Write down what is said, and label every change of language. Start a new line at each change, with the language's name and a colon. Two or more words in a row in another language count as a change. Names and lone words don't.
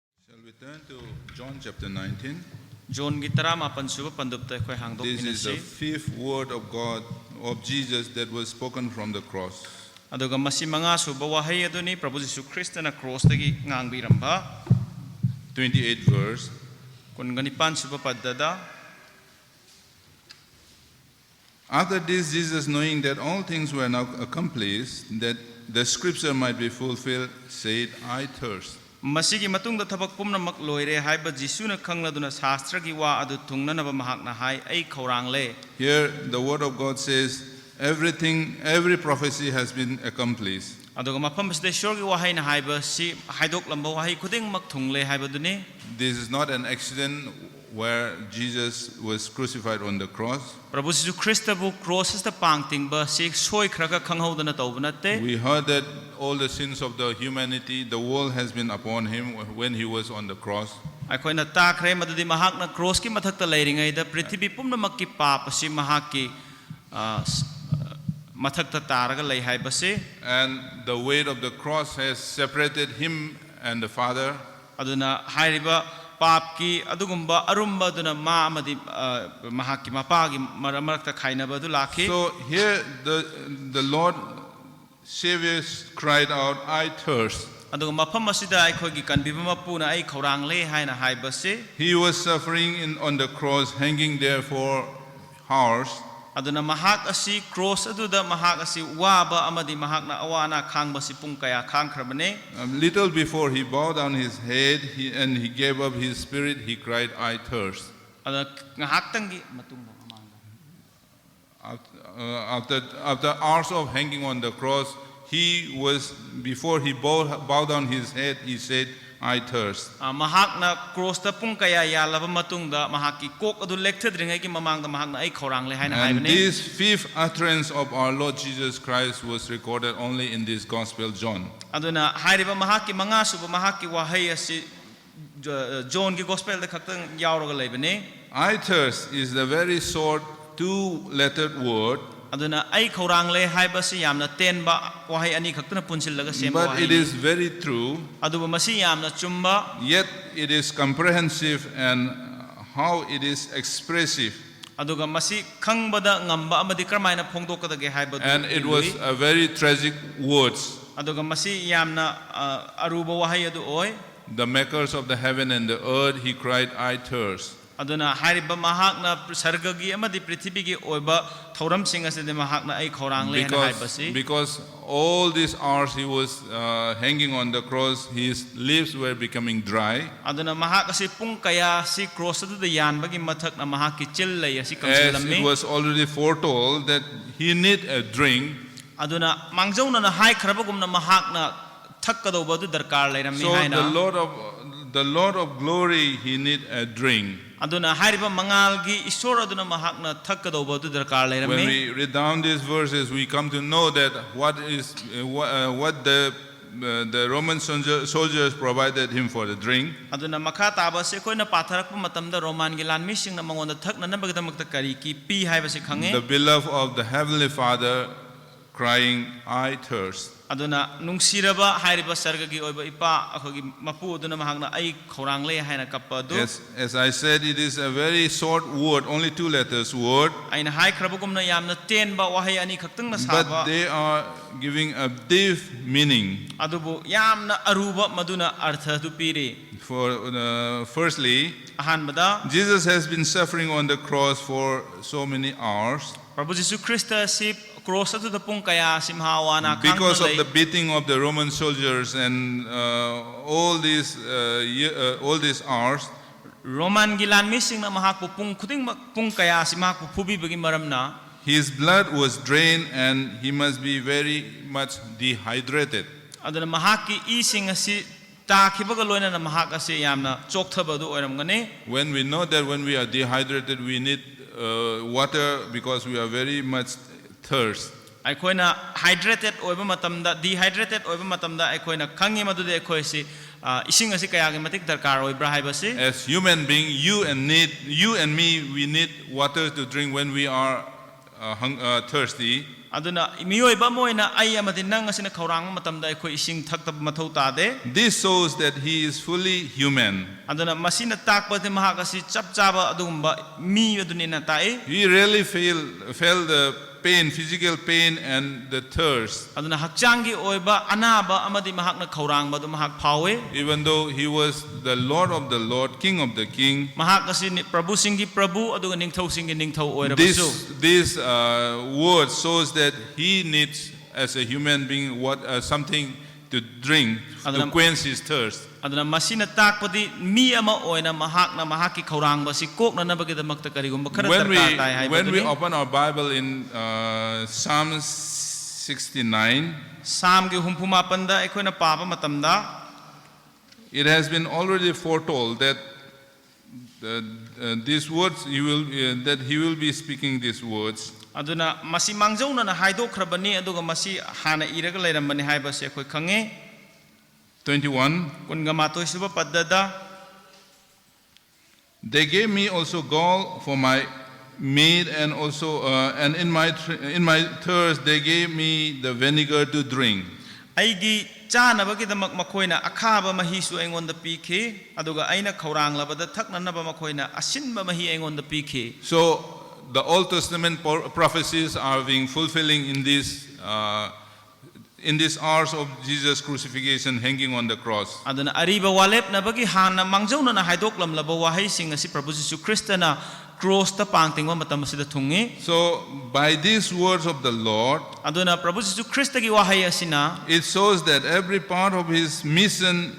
English: Shall we turn to John chapter 19?
Manipuri: John gitara mapan suba pandupta khoi hangdok
English: This is the
Manipuri: minasi
English: fifth word of God, of Jesus, that was spoken from the cross.
Manipuri: aduga masi manga suba wahai aduni Prabhu Jisu Krista na cross tagi ngangbiramba
English: 28 verse.
Manipuri: kun ganipan suba paddada
English: After this, Jesus, knowing that all things were now accomplished, that the scripture might be fulfilled, said, I thirst.
Manipuri: masigi matungda thabak pumnamak loire haiba Jisuna khangladuna shastragi wa adu tungnanaba mahakna hai ai khorang le.
English: Here, the word of God says, every prophecy has been accomplished.
Manipuri: Aduga mafam basde shorgi wahai na haiba si haidok lamba wahai khuding mak thungle haiba duni
English: This is not an accident where Jesus was crucified on the cross.
Manipuri: Prabhu Jisu Krista bu
English: crosses the
Manipuri: pangting ba si soi khraga khanghaudana tawbanatte
English: We heard that all the sins of the humanity, the world has been upon him when he was on the cross.
Manipuri: aikoina takhre madudi mahakna cross ki mathakta leiringai da prithvi pumnamak ki pap si mahaki mathakta taraga lei haibase
English: And the weight of the cross has separated him and the Father.
Manipuri: aduna hairiba pap ki adugumba arumba duna ma amadi mahaki mapagi marakta khainaba du lakhi
English: So here the Lord Savior cried out, I thirst.
Manipuri: aduga mafam asida aikhogi kanbiba mapuna ai khorang le haina haibase
English: He was suffering on the cross, hanging there for hours.
Manipuri: aduna mahak asi cross aduda mahak asi waba amadi mahakna awana khangba si pung kaya khangkhrabane
English: Little before he bowed down his head and he gave up his spirit, he cried, I thirst.
Manipuri: ada ngahaktangi matungda
English: After hours of hanging on the cross, before he bowed down his head, he said, I thirst.
Manipuri: mahakna cross ta pung kaya yalaba matungda mahaki kok adu lekthadringai ki mamangda mahakna ai khorang le haina
English: And
Manipuri: haibane
English: this fifth utterance of our Lord Jesus Christ was recorded only in this Gospel, John.
Manipuri: aduna hairiba mahaki manga suba mahaki wahai asi John ki gospel da khaktang yauraga leibane
English: I thirst is the very short two-lettered word,
Manipuri: aduna ai khorang le haibasi yamna tenba wahai ani khaktana punsillaga sem
English: but it
Manipuri: wahai
English: is very true,
Manipuri: aduba masi yamna chumba
English: yet it is comprehensive and how it is expressive.
Manipuri: aduga masi khangbada ngamba amadi karmaina phongdokadage haibadu
English: And it was a very tragic words.
Manipuri: aduga masi yamna aruba wahai adu oi
English: The makers of the heaven and the earth, he cried, I thirst.
Manipuri: aduna hairiba mahakna sargagi amadi prithibigi oiba thoram sing aside mahakna ai khorang le hana haibasi
English: Because all these hours he was hanging on the cross, his lips were becoming dry.
Manipuri: aduna mahak asi pung kaya si cross adu da yan bagi mathak na mahaki chil lei asi
English: As
Manipuri: kamsilammi
English: it was already foretold that he need a drink.
Manipuri: aduna mangjauna na hai khrabagumna mahakna thakkadauba du darkar leirammi
English: So
Manipuri: haina
English: the Lord of glory, he need a drink.
Manipuri: aduna hairiba mangalgi isor aduna mahakna thakkadauba du darkar
English: When
Manipuri: leirammi
English: we read down these verses, we come to know that what the Roman soldiers provided him for the drink.
Manipuri: aduna makha taba se koina patharakpa matamda roman gi lanmi singna mangonda thakna nabagdamakta kari ki pi haibase khange
English: The beloved of the Heavenly Father crying, I thirst.
Manipuri: aduna nungsiraba hairiba sargagi oiba ipa akhogi mapu aduna mahakna ai khorang le haina kappa du
English: As I said, it is a very short word, only two letters word,
Manipuri: aina hai khrabagumna yamna tenba wahai ani khaktang na
English: but
Manipuri: saba
English: they are giving a deep meaning.
Manipuri: adubu yamna aruba maduna artha du piri
English: Firstly,
Manipuri: ahanbada
English: Jesus has been suffering on the cross for so many hours
Manipuri: Prabhu Jisu Krista si cross atu da pung kaya simhawana
English: because of the beating of the Roman soldiers and all these hours.
Manipuri: Roman gilan missing na mahakpo pung kuding pung kaya simhakpo phubi bagi maramna
English: His blood was drained and he must be very much dehydrated.
Manipuri: aduna mahaki ising asi takhibaga loina na mahak asi yamna chokthaба du oiramgani
English: When we know that when we are dehydrated, we need water because we are very much thirst.
Manipuri: aikoina hydrated oiba matamda dehydrated oiba matamda aikoina khangi madude akoi si ising asi kaya gi matik darkar oibra haibasi
English: As human being, you and me, we need water to drink when we are thirsty.
Manipuri: aduna miyoiba moina ai amadi nang asina khaurang matamda ekhoi ising thakta mathau tade
English: This shows that he is fully human.
Manipuri: aduna masina takpate mahak asi chap chaba adugumba mi adunina tae
English: He really felt the pain, physical pain and the thirst,
Manipuri: aduna hakchangi oiba anaba amadi mahakna khaurang badu mahak phawe
English: even though he was the Lord of the Lord, King of the King.
Manipuri: mahak asi prabhu singi prabhu aduga ningthau singi ningthau oirabasu
English: This word shows that he needs, as a human being, something to drink to quench his thirst.
Manipuri: aduna masina takpadi mi ama oina mahakna mahaki khaurang basi kokna nabagidamakta karigumba khara tarkar tai hai
English: When we open our Bible in Psalm 69,
Manipuri: sam gi humphuma panda ekhoina paba matamda
English: it has been already foretold that these words that he will be speaking these words.
Manipuri: aduna masi mangjauna na haidokhrabani aduga masi hana iraga leirambani haibase ekhoi khange
English: 21.
Manipuri: kunga matoi suba paddada
English: They gave me also gall for my meat, and also and in my thirst they gave me the vinegar to drink.
Manipuri: aigi chanabagidamak makhoina akhaba mahisu aingonda pikhi aduga aina khauranglabada thaknanaba makhoina asinba mahi aingonda pikhi
English: So the Old Testament prophecies are being fulfilling in these hours of Jesus' crucifixion, hanging on the cross.
Manipuri: aduna ariba walep nabagi hana mangjauna na haidoklamlaba wahai sing asi prabhu jisu kristana cross ta pangtingwa matam asida thungi
English: So by these words of the Lord,
Manipuri: aduna prabhu jisu krista gi wahai asina
English: it shows that every part of his mission,